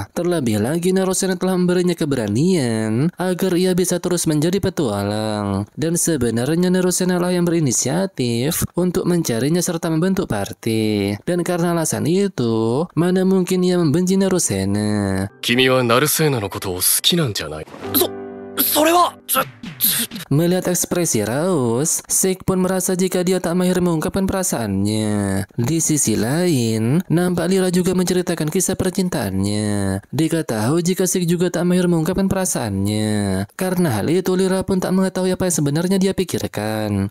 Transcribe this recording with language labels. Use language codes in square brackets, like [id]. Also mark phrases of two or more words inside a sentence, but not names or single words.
[id] Terlebih lagi, Narusena telah memberinya keberanian agar ia bisa terus menjadi petualang. Dan sebenarnya Narusena lah yang berinisiatif untuk mencarinya serta membentuk party. Dan karena alasan itu, mana mungkin ia membenci Narusena. [ja] 君はナルセーナのことを好きなんじゃない？それは、 [id] Melihat ekspresi Rose, Sik pun merasa jika dia tak mahir mengungkapkan perasaannya. Di sisi lain, nampak Lyra juga menceritakan kisah percintaannya. Diketahui jika Sik juga tak mahir mengungkapkan perasaannya. Karena hal itu, Lyra pun tak mengetahui apa yang sebenarnya dia pikirkan.